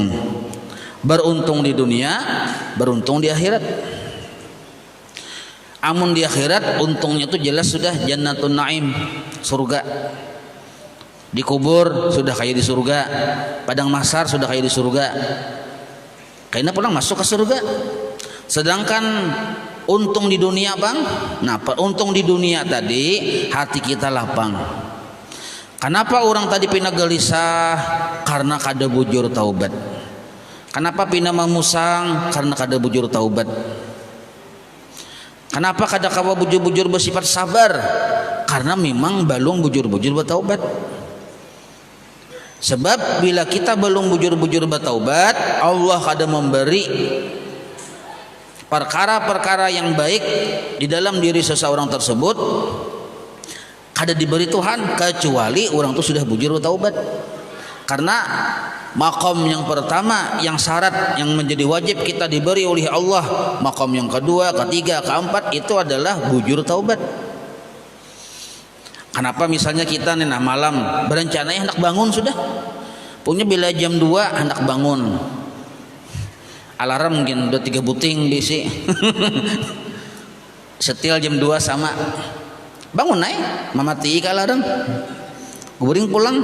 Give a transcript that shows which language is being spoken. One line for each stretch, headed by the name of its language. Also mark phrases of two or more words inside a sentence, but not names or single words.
Indonesian: Beruntung di dunia, beruntung di akhirat.
Banjar: Amun di akhirat untungnya itu jelas sudah
Arabic: جنة النعيم,
Banjar: surga.
Indonesian: Di kubur sudah kayak di surga, padang mahsyar sudah kayak di surga. Kayaknya pulang masuk ke surga. Sedangkan untung di dunia bang, nah untung di dunia tadi hati kita lapang.
Banjar: Kenapa orang tadi pina gelisah? Karena kada bujur taubat. Kenapa pina memusang? Karena kada bujur taubat. Kenapa kada kawa bujur-bujur bersifat sabar? Karena memang belum bujur-bujur bertaubat. Sebab bila kita belum bujur-bujur bertaubat, Allah kada memberi perkara-perkara yang baik di dalam diri seseorang tersebut, kada diberi Tuhan kecuali orang itu sudah bujur bertaubat.
Indonesian: Karena maqam yang pertama, yang syarat yang menjadi wajib kita diberi oleh Allah, maqam yang kedua, ketiga, keempat itu adalah bujur taubat.
Banjar: Kenapa misalnya kita nih nah malam berencana hendak bangun sudah, punya bila jam 2 hendak bangun, alarm mungkin udah 3 buting bisi setil jam 2 sama bangun naik mamati ke alarm guring pulang.